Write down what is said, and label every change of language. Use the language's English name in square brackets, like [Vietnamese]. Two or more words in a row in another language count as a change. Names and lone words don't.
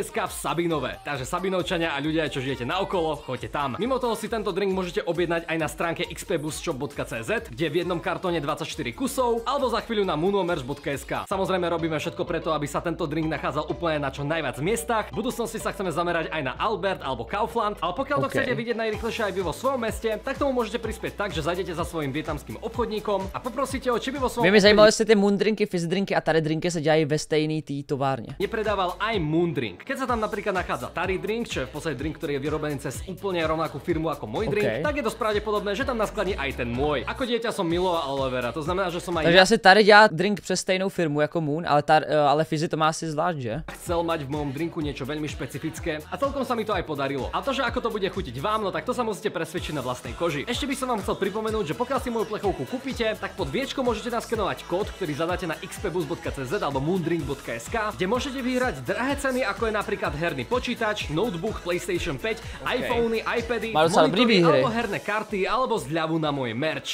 [Slovak] Takže Sabinovčania a ľudia, čo žijete naokolo, choďte tam. Mimo toho si si tento drink môžete objednať aj na stránke xpboostshop.cz, kde v jednom kartóne 24 kusov, alebo za chvíľu na moonomerch.sk. Samozrejme robíme všetko preto, aby sa tento drink nachádzal úplne na čo najviac miestach. V budúcnosti sa chceme zamerať aj na Albert alebo Kaufland, ale pokiaľ to chcete vidieť najrýchlejšie aj vy vo svojom meste, tak tomu môžete prispieť tak, že zajdete za svojím vietnamským obchodníkom a poprosíte ho, či by vo svojom [Czech] Mě zajímalo, jestli ty moon drinky, fizz drinky a tady drinky se dělají ve stejný té továrně. [Slovak] Nepredával aj Moon Drink. Keď sa tam napríklad nachádza Tari Drink, čo je v podstate drink, ktorý je vyrobený cez úplne rovnakú firmu ako môj drink, tak je dosť pravdepodobné, že tam naskladní aj ten môj. Ako dieťa som miloval aloe vera, to znamená, že som aj [Czech] Takže asi tady dělá drink přes stejnou firmu jako Moon, ale fizzy to má asi zvlášť, že? [Slovak] chcel mať v mojom drinku niečo veľmi špecifické a celkom sa mi to aj podarilo. A to, že ako to bude chutiť vám, no tak to sa musíte presvedčiť na vlastnej koži. Ešte by som vám chcel pripomenúť, že pokiaľ si moju plechovku kúpite, tak pod viečko môžete naskenovať kód, ktorý zadáte na xpboost.cz alebo moondrink.sk, kde môžete vyhrať drahé ceny, ako je napríklad herný počítač, notebook, PlayStation 5, iPhony, iPady, monitory alebo herné karty alebo zľavu na môj merch.